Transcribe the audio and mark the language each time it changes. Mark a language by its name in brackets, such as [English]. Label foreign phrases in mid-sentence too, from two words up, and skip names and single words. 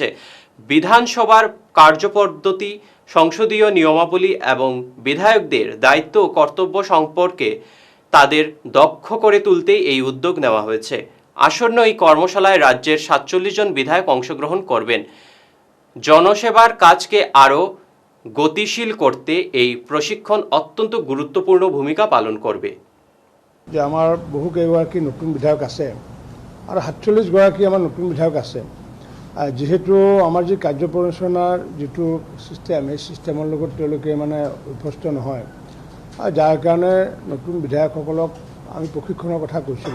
[Bangla] বিধানসভার কার্যপদ্ধতি, সংসদীয় নিয়মাবলী এবং বিধায়কদের দায়িত্ব ও কর্তব্য সম্পর্কে তাদের দক্ষ করে তুলতেই এই উদ্যোগ নেওয়া হয়েছে। আসন্ন এই কর্মশালায় রাজ্যের 47 জন বিধায়ক অংশগ্রহণ করবেন। জনসেবার কাজকে আরও গতিশীল করতে এই প্ৰশিক্ষণ অত্যন্ত গুৰুত্বপূৰ্ণ ভূমিকা পালন করবে। [Assamese] যে আমাৰ বহু কেইগৰাকী নতুন বিধায়ক আছে আৰু 47 গৰাকী আমাৰ নতুন বিধায়ক আছে। যেহেতু আমাৰ যি কাৰ্য পৰিচালনাৰ যিটো ছিষ্টেম, এই ছিষ্টেমৰ লগত তেওঁলোকে মানে অভ্যস্ত নহয়, যাৰ কাৰণে নতুন বিধায়কসকলক আমি প্ৰশিক্ষণৰ কথা কৈছিলোঁ।